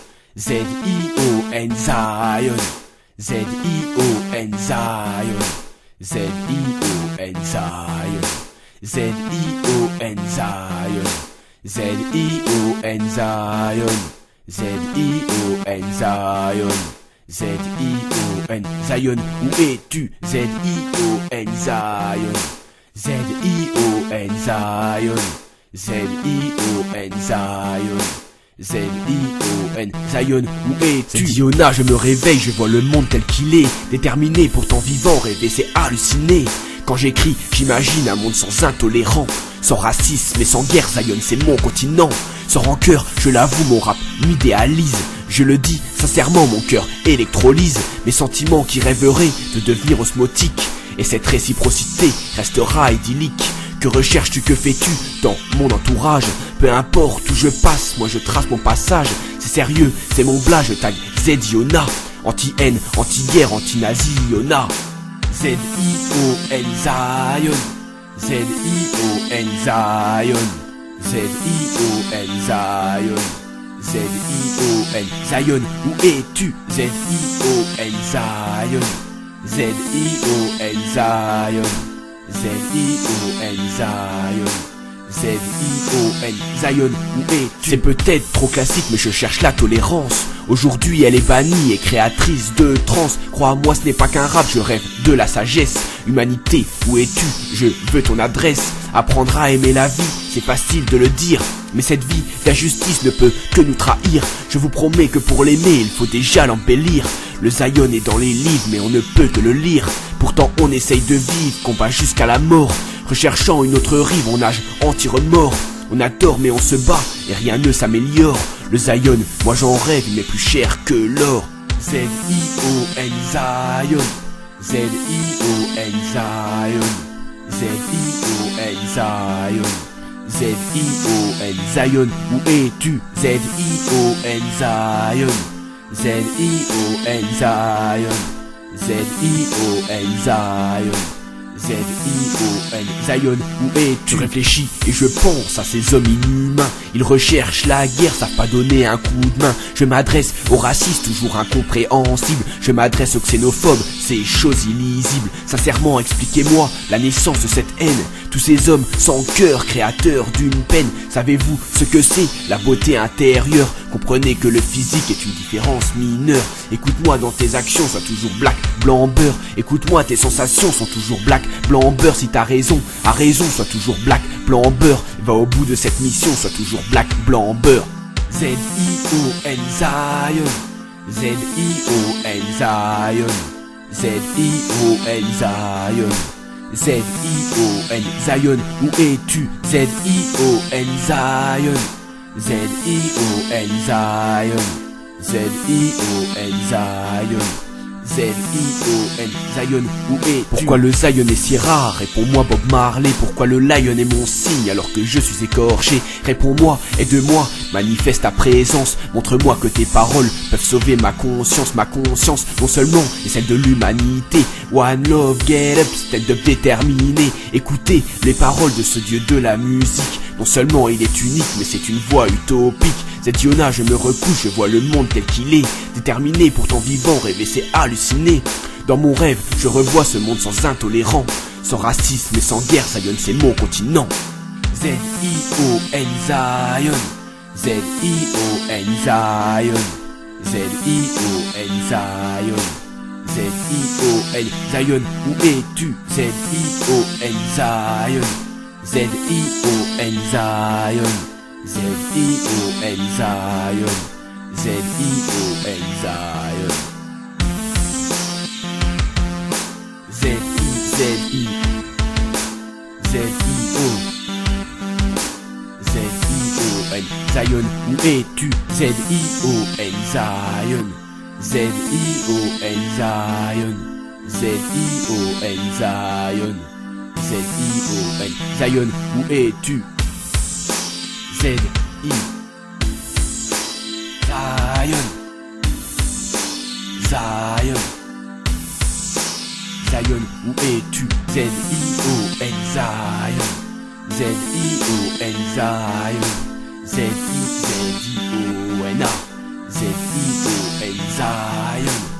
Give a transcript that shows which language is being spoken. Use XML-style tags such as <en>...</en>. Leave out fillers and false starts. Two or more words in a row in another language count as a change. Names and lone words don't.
<fr>Z-I-O-N Zion. Z-I-O-N Zion. Z-I-O-N Zion. Z-I-O-N Zion. Z-I-O-N Zion. Z-I-O-N Zion. Z-I-O-N Zion. Où es-tu? Z-I-O-N Zion. Z-I-O-N Zion. Z-I-O-N Zion. Z-I-O-N Zion. Où es-tu? Ziona, je me réveille, je vois le monde tel qu'il est. Déterminé, pourtant vivant, rêver c'est halluciner. Quand j'écris, j'imagine un monde sans intolérant, sans racisme et sans guerre. Zion c'est mon continent. Sans rancœur, je l'avoue, mon rap m'idéalise. Je le dis sincèrement, mon cœur électrolyse mes sentiments qui rêveraient de devenir osmotiques. Et cette réciprocité restera idyllique. Que recherches-tu, que fais-tu dans mon entourage? Peu importe où je passe, moi je trace mon passage. C'est sérieux, c'est mon blague, je tag Z-Ziona. Anti-haine, anti-guerre, anti-nazi, Yona. Z-I-O-N Zion. Z-I-O-N Zion. Z-I-O-N Zion. Z-I-O-N Zion. Où es-tu? Z-I-O-N Zion. Z-I-O-N Zion. Z-I-O-N Zion. Z-I-O-N Zion. Où es-tu? C'est peut-être trop classique mais je cherche la tolérance. Aujourd'hui elle est bannie et créatrice de trance. Crois-moi ce n'est pas qu'un rap, je rêve de la sagesse. Humanité, où es-tu? Je veux ton adresse. Apprendre à aimer la vie, c'est facile de le dire, mais cette vie d'injustice ne peut que nous trahir. Je vous promets que pour l'aimer, il faut déjà l'embellir. Le Zion est dans les livres, mais on ne peut que le lire. Pourtant on essaye de vivre, combat jusqu'à la mort. Recherchant une autre rive, on nage anti-remords. On a tort mais on se bat, et rien ne s'améliore. Le Zion, moi j'en rêve, il m'est plus cher que l'or. Z-I-O-N Zion. Z-I-O-N Zion. Z-I-O-N Zion. Z-I-O-N Zion. Où es-tu? Z-I-O-N Zion. Z-I-O-N Zion. Z-I-O-N Zion. Z-I-O-N Zion. Où es-tu? Je réfléchis et je pense à ces hommes inhumains. Ils recherchent la guerre, savent pas donner un coup de main. Je m'adresse aux racistes toujours incompréhensibles. Je m'adresse aux xénophobes, ces choses illisibles. Sincèrement, expliquez-moi la naissance de cette haine. Tous ces hommes sans cœur, créateurs d'une peine. Savez-vous ce que c'est la beauté intérieure? Comprenez que le physique est une différence mineure. Écoute-moi dans tes actions, sois toujours black, blanc, beurre. Écoute-moi, tes sensations sont toujours black, blanc, beurre. Si t'as raison, à raison, sois toujours black, blanc, beurre. Va au bout de cette mission, sois toujours black, blanc, beurre. Z-I-O-N Zion. Z-I-O-N Zion. Z-I-O-N Zion. Z-I-O-N Zion. Où es-tu? Z-I-O-N Zion. Z-I-O-N Zion. Z-I-O-N Zion. Z-I-O-N Zion. Où es-tu? Pourquoi le Zion est si rare? Réponds-moi Bob Marley. Pourquoi le lion est mon signe alors que je suis écorché? Réponds-moi, aide-moi, manifeste ta présence. Montre-moi que tes paroles peuvent sauver ma conscience non seulement et celle de l'humanité.</fr> <en>One love, get up, stand up déterminé.</en> <fr>Écoutez les paroles de ce dieu de la musique. Non seulement il est unique mais c'est une voix utopique. Z-Ziona, je me recouche, je vois le monde tel qu'il est. Déterminé, pourtant vivant, rêver c'est halluciner. Dans mon rêve, je revois ce monde sans intolérant, sans racisme et sans guerre. Zion c'est mon continent. Z-I-O-N Zion. Z-I-O-N Zion. Z-I-O-N Zion. Z-I-O-N Zion. Où es-tu? Z-I-O-N Zion. Z-I-O-N Zion. Z-I-O-N Zion. Z-I-O-N Zion. Z-I-Z-I. Z-I-O. Z-I-O-N Zion. Où es-tu? Z-I-O-N Zion. Z-I-O-N Zion. Z-I-O-N Zion. Z-I-O-N Zion. Où es-tu? Z-I. Zion. Zion. Zion. Zion, où es-tu? Z-I-O-N, Zion. Z-I-O-N, Zion. Z-I-Z-I-O-N-A. Z-I-O-N, Zion.</fr>